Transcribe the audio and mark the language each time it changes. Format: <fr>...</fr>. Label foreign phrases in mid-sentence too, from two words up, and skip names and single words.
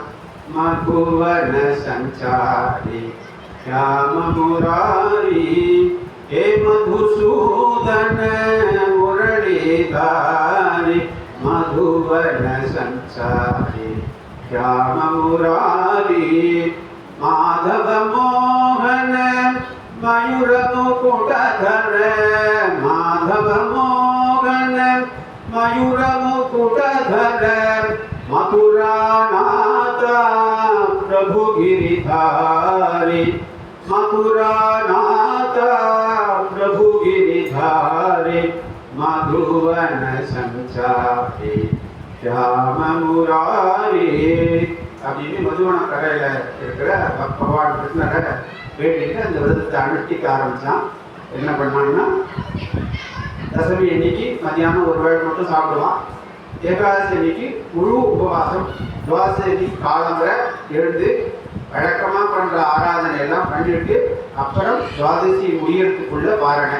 <sa>मधुवन सञ्चारी श्याम मुरारी हे मधुसूदन मुरलीधारी मधुवन सञ्चारी श्याम मुरारी माधव मोहन मयूर मुकुटधर माधव मोहन मयूर मुकुटधर मथुरानाथ प्रभु गिरिधारी मथुरानाथ प्रभु गिरिधारी मधुवन संचारी श्याम मुरारी</sa> <ta>அப்படின்னு மதுவன கரையில் இருக்கிற பகவான் கிருஷ்ணரை வேண்டிட்டு அந்த விரதத்தை அனுஷ்டிக்க ஆரம்பித்தான். என்ன பண்ணான்னா தசமி அன்னைக்கு மதியானம் ஒரு வேளை மட்டும் சாப்பிடுவான். ஏகாதசி அன்னைக்கு முழு உபவாசம். துவாதசி அன்னைக்கு காலம்பரை எழுந்து வழக்கமாக பண்ணுற ஆராதனை எல்லாம் பண்ணிட்டு அப்புறம் துவாதசி முடியறதுக்குள்ள பாரணை.</ta>